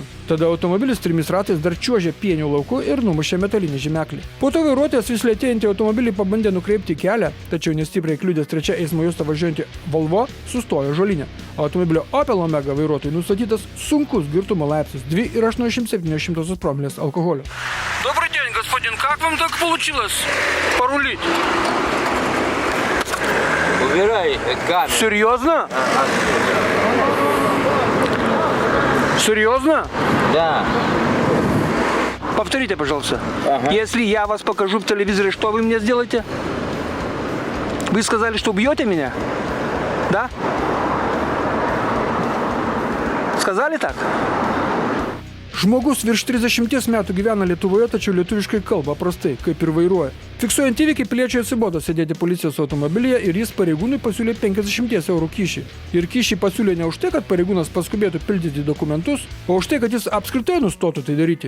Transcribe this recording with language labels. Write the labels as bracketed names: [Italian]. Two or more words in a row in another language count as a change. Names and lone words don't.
[Lithuanian] Tada automobilis 3 ratais dar čiuožė pienių lauku ir numušė metalinį žymeklį. Po to vairuotojas vis lėtėjantį automobilį pabandė nukreipti kelią, tačiau nestipriai kliudęs trečia eismo juosta važiuojantį Volvo sustojo žolinė. Automobilio Opel Omega vairuotojui nustatytas sunkus girtumo laipsnis 2,87 [Russian] промилле алкоголя. Добрый день, господин. Как вам так получилось порулить? Убирай камеру. Серьезно? Серьезно? Да. Повторите, пожалуйста. Если я вас покажу в телевизоре, что вы мне сделаете? Вы сказали, что убьете меня? Да? Сказали так? [Lithuanian] Žmogus virš 30 metų gyvena Lietuvoje, tačiau lietuviškai kalba prastai, kaip ir vairuoja. Fiksuojant įvykį, piliečiui atsibodo sėdėti policijos automobilyje ir jis pareigūnui pasiūlė 50 eurų kyšį. Ir kyšį pasiūlė ne už tai, kad pareigūnas paskubėtų pildyti dokumentus, o už tai, kad jis apskritai nustotų tai daryti.